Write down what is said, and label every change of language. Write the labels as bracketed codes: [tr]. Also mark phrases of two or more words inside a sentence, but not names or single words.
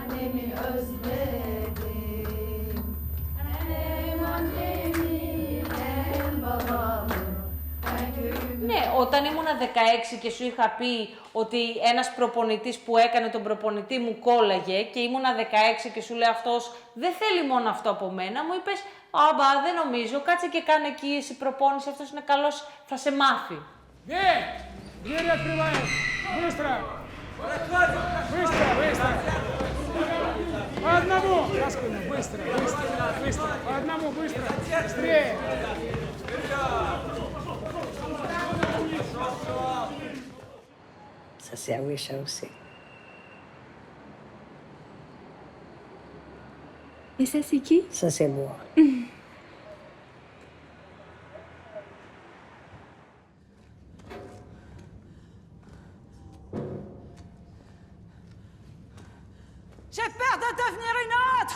[tr] annemi özledim. Hem annemi hem babamı. [el] Ναι, όταν ήμουνα 16 και σου είχα πει ότι ένας προπονητής που έκανε τον προπονητή μου κόλλαγε και ήμουνα 16 και σου λέει αυτός δεν θέλει μόνο αυτό από μένα, μου είπες «Αμπα, δεν νομίζω, κάτσε και κάνε εκεί εσύ προπόνηση, αυτός είναι καλός, θα σε μάθει». Ναι, [ru] двери открываем, быстро, быстро, быстро. По одному, быстро, быстро, быстро, по одному, быстро, быстрее. [fr] Ça c'est à Wisha aussi. Et ça c'est qui? Ça c'est moi. J'ai peur de devenir une autre.